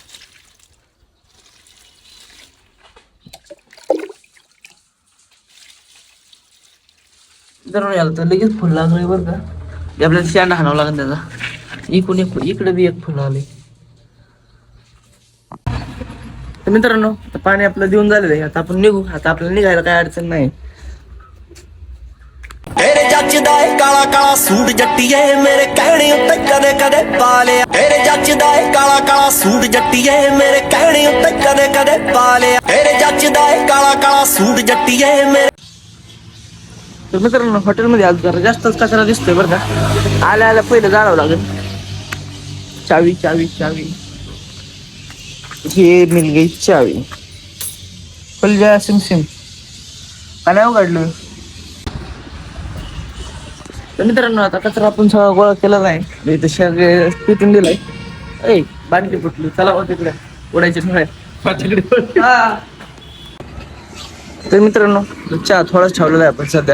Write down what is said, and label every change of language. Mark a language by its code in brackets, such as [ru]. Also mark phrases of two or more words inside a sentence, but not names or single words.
[mr] मित्रांनो याला तर लगेच फुल लागलंय बरं का. ते आपल्याला शेंडा हाणावं लागेल त्याचा. इकडे बी एक फुल आले. तर मित्रांनो आता पाणी आपलं देऊन झालेलं आहे. आता आपण निघू. आता आपल्याला निघायला काय अडचण नाही. [pa] ਤੇਰੇ ਜਚਦਾ ਹੈ ਕਾਲਾ ਕਾਲਾ ਸੂਟ ਜੱਟੀਏ ਮੇਰੇ ਕਹਿਣੇ ਉੱਤੇ ਕਦੇ ਕਦੇ ਪਾ ਲਿਆ। ਤੇਰੇ ਜਚਦਾ ਹੈ ਕਾਲਾ ਕਾਲਾ ਸੂਟ ਜੱਟੀਏ ਮੇਰੇ ਕਹਿਣੇ ਉੱਤੇ ਕਦੇ ਕਦੇ ਪਾ ਲਿਆ। ਤੇਰੇ ਜਚਦਾ ਹੈ ਕਾਲਾ ਕਾਲਾ ਸੂਟ ਜੱਟੀਏ ਮੇਰੇ। [mr] तर मित्रांनो हॉटेलमध्ये आज जरा जास्तच कचरा दिसतोय बरं का. आल्या पहिलं जाळावं लागेल. [hi] चावी चावी चावी हे मिल गई चावी. खुल जा सिम सिम. [mr] का नाही उघडलं. तर मित्रांनो आता कचरा आपण सगळा गोळा केलेला आहे. इथं सगळे पिटून दिलाय. ऐ बाटली फुटली. चला बा तिकडे उडायचे तिकडे. तर मित्रांनो चहा थोडाच ठेवलेला आहे आपण सध्या.